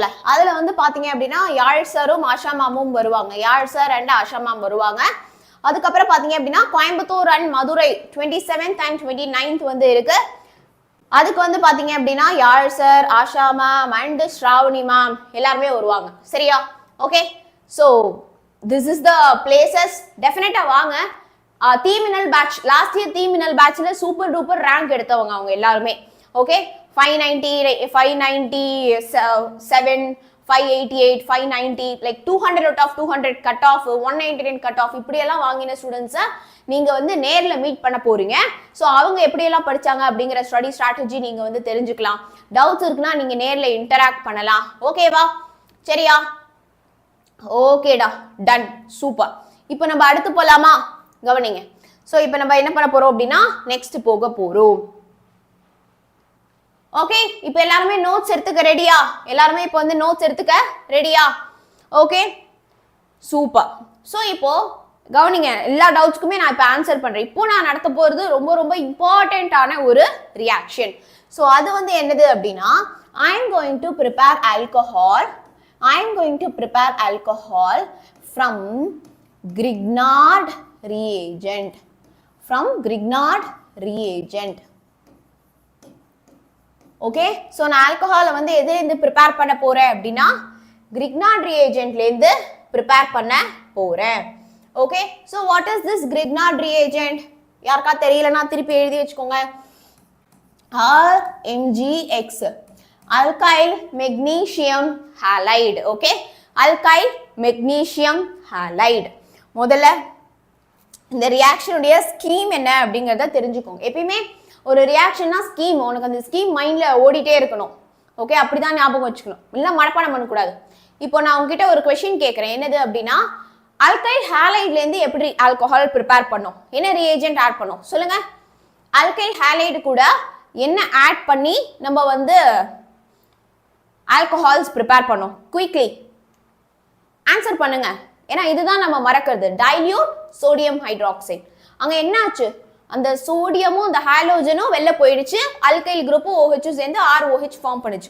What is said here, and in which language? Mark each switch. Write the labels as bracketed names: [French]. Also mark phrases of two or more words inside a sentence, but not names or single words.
[Tamil] அதுல வந்து பாத்தீங்க அப்படின்னா யாழ் சாரும் ஆஷா மேமும் வருவாங்க. யாழ் சார் அண்ட் ஆஷா மேம் வருவாங்க. அதுக்கப்புறம் பாத்தீங்க அப்படின்னா கோயம்புத்தூர் அண்ட் மதுரை [English] 27th and 29th [Tamil] வந்து இருக்கு. அதுக்கு வந்து பாத்தீங்க அப்படின்னா யாழ் சார், ஆஷா மேம் அண்ட் ஸ்ராவணி மேம் எல்லாருமே வருவாங்க. [English] சரியா? Okay, so this is the places. [Tamil] டெஃபினட்டா வாங்க. தீமினல் பேட்ச், [English] last year [Tamil] தீமினல் பேட்ச்ல [English] super duper rank [Tamil] எடுத்தவங்க அவங்க எல்லாருமே. [English] ஓகே, 597, 588, 590, like 200 out of 200 cut off, 199 cut off [Tamil] இப்படியெல்லாம் வாங்கின ஸ்டூடெண்ட்ஸை நீங்கள் வந்து நேரில் மீட் பண்ண போகிறீங்க. ஸோ அவங்க எப்படியெல்லாம் படித்தாங்க அப்படிங்கிற [English] study strategy [Tamil] நீங்கள் வந்து தெரிஞ்சுக்கலாம். டவுட்ஸ் இருக்குன்னா நீங்கள் நேரில் இன்டராக்ட் பண்ணலாம். ஓகேவா? சரியா? ஓகேடா, [English] done, super. [Tamil] இப்போ நம்ம அடுத்து போகலாமா? கவனிங்க. ஸோ இப்போ நம்ம என்ன பண்ண போகிறோம் அப்படின்னா நெக்ஸ்ட் போக போகிறோம். ஓகே, இப்போ எல்லாருமே நோட்ஸ் எடுத்துக்க ரெடியா? எல்லாருமே இப்போ வந்து நோட்ஸ் எடுத்துக்க ரெடியா? [English] Okay, super. [Tamil] ஸோ இப்போ கவனிங்க, எல்லா டவுட்ஸ்க்குமே நான் இப்போ ஆன்சர் பண்ணுறேன். இப்போ நான் நடத்த போகிறது ரொம்ப ரொம்ப இம்பார்ட்டண்ட்டான ஒரு ரியாக்ஷன். ஸோ அது வந்து என்னது அப்படின்னா, [English] I am going to prepare alcohol. I am going to prepare alcohol from Grignard reagent. From Grignard reagent. Okay, so நான் alcohol வந்து எதிலிருந்து prepare பண்ண போறேன் அப்படின்னா Grignard reagentல இருந்து prepare பண்ண போறேன். Okay, so what is this Grignard reagent? [Tamil] யாருக்கா தெரியலனா திருப்பி எழுதி வச்சுக்கோங்க. [English] RMgX, alkyl magnesium halide. Okay, alkyl magnesium halide. [Tamil] முதல்ல இந்த ரியாக்ஷனுடைய ஸ்கீம் என்ன அப்படிங்கறத தெரிஞ்சுக்கோங்க. எப்பயுமே ஒரு ரியாக்ஷன்னா ஸ்கீம், உனக்கு அந்த ஸ்கீம் மைண்ட்ல ஓடிட்டே இருக்கணும். ஓகே, அப்படிதான் ஞாபகம் வச்சுக்கணும், இல்ல மனப்பாடம் பண்ணக்கூடாது. இப்போ நான் உங்ககிட்ட ஒரு கொஸ்டின் கேட்கறேன். என்னது அப்படின்னா, [English] alkyl halide [Tamil] இருந்து எப்படி [English] alcohol prepare [Tamil] பண்ணோம், என்ன [English] reagent add [Tamil] பண்ணோம் சொல்லுங்க. [English] alkyl halide [Tamil] கூட என்ன ஆட் பண்ணி நம்ம வந்து [English] alcohols prepare [Tamil] பண்ணோம்? [English] quickly answer [Tamil] பண்ணுங்க, ஏன்னா இதுதான் நம்ம மறக்கிறது. [English] Dilute sodium hydroxide. [Tamil] அங்க என்ன ஆச்சு, அந்த சோடியமும் அந்த ஹாலோஜனும் வெளில போயிடுச்சு, [English] alkyl group [Tamil] OH சேர்ந்து ROH ஃபார்ம் பண்ணுச்சு.